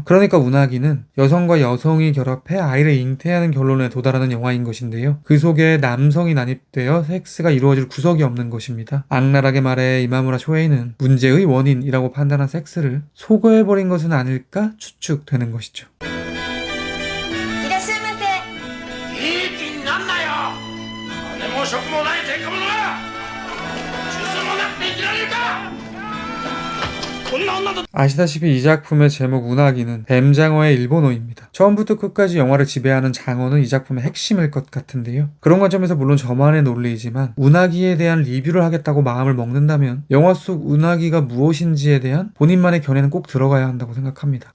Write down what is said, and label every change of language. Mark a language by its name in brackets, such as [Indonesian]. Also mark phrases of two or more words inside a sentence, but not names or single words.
[Korean] 그러니까 운하기는 여성과 여성이 결합해 아이를 잉태하는 결론에 도달하는 영화인 것인데요. 그 속에 남성이 난입되어 섹스가 이루어질 구석이 없는 것입니다. 악랄하게 말해 이마무라 쇼헤이는 문제의 원인이라고 판단한 섹스를 소거해버린 것은 아닐까 추측되는 것이죠. [Japanese] いらっしゃいませ。いい気になんなよ。金も職もない天下者が術もなくて生きられるか。こんな女と [Korean] 아시다시피 이 작품의 제목 운하기는 뱀장어의 일본어입니다. 처음부터 끝까지 영화를 지배하는 장어는 이 작품의 핵심일 것 같은데요. 그런 관점에서 물론 저만의 논리이지만 운하기에 대한 리뷰를 하겠다고 마음을 먹는다면 영화 속 운하기가 무엇인지에 대한 본인만의 견해는 꼭 들어가야 한다고 생각합니다.